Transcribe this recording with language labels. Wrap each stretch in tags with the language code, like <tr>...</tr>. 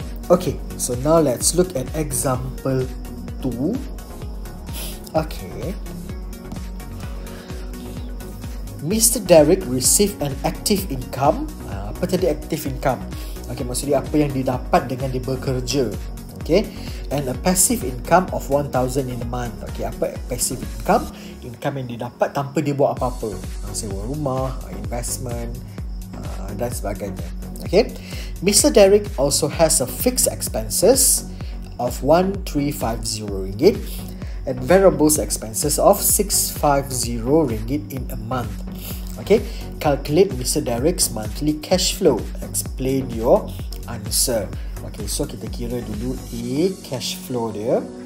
<en>Okay, so now let's look at example 2. Okay. Mr. Derek received an active income.</en> <ms>Apa tadi active income? Okay, maksudnya apa yang didapat dengan dia bekerja. Okay.</ms> <en>And a passive income of 1,000 in a month.</en> <ms>Okay, apa passive income? Income yang didapat tanpa dia buat apa-apa. Sewa rumah, investment, dan sebagainya.</ms> <en>Okay. Mr. Derek also has a fixed expenses of 1,350 ringgit and variables expenses of 650 ringgit in a month. Okay, calculate Mr. Derek's monthly cash flow. Explain your answer. Okay, so</en> <ms>kita kira dulu cash flow dia.</ms>